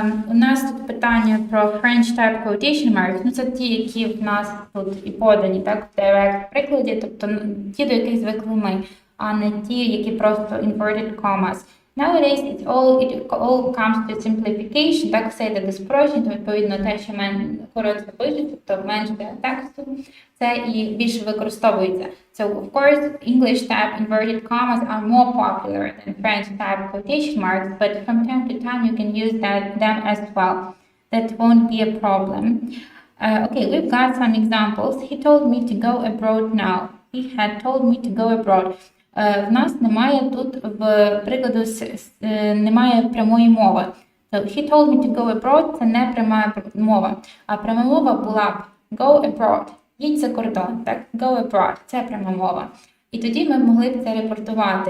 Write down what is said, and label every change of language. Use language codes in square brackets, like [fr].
[uk] У нас тут питання про [en] French type quotation marks. [uk] Ну, це ті, які в нас тут і подані, так, в direct прикладі, тобто ті, до яких звикли ми, а не ті, які просто [en] inverted commas. Nowadays, it all comes to simplification, [uk] так, все йде до спрощення, то, відповідно, те, що коротко пишуть, тобто менше тексту, це і більше використовується. [en] So, of course, English type inverted commas are more popular than French type quotation marks, but from time to time you can use them as well. That won't be a problem. Okay, we've got some examples. He told me to go abroad now. He had told me to go abroad. [uk] В нас немає тут в прикладу немає прямої мови. [en] So, he told me to go abroad – [uk] це не пряма мова. А пряма мова була б [en] go abroad. [uk] Їдь за кордон, так? [en] Go abroad [uk] – це пряма мова. І тоді ми могли б це репортувати.